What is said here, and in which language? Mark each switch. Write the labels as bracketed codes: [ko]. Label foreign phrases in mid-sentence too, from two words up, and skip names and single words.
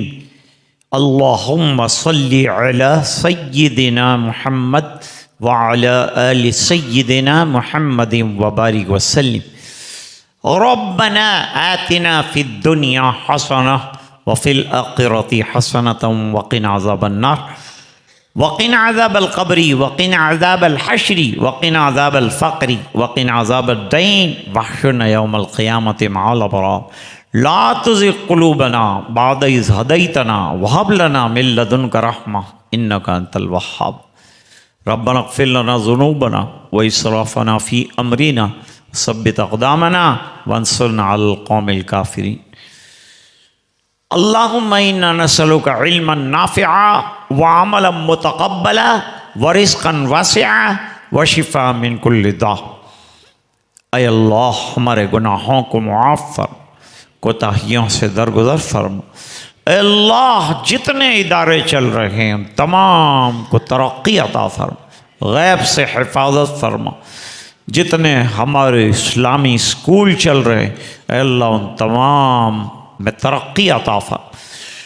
[ar] اللهم صل على سيدنا محمد وعلى آل سيدنا محمد وبارك وسلم. ربنا آتنا في الدنيا حسنة وفي الآخرة حسنة وقنا عذاب النار وقنا عذاب القبر وقنا عذاب الحشر وقنا عذاب الفقر وقنا عذاب الدين واحشرنا يوم القيامة مع الأبرار. لا تزغ قلوبنا بعد إذ هديتنا وهب لنا من لدنك رحمة إنك أنت الوهاب. ربنا اغفر لنا ذنوبنا وإسرافنا في أمرنا ثبت أقدامنا وانصرنا على القوم الكافرين. اللهم إنا نسألك علما نافعا وعملا متقبلا ورزقا واسعا وشفاء من كل داء. [ur] اے اللہ ہمارے گناہوں کو معاف فرما، کوتاہیوں سے درگزر فرما. اے اللہ جتنے ادارے چل رہے ہیں تمام کو ترقی عطا فرما، غیب سے حفاظت فرما. جتنے ہمارے اسلامی اسکول چل رہے ہیں اے اللہ ان تمام میں ترقی عطا فرما.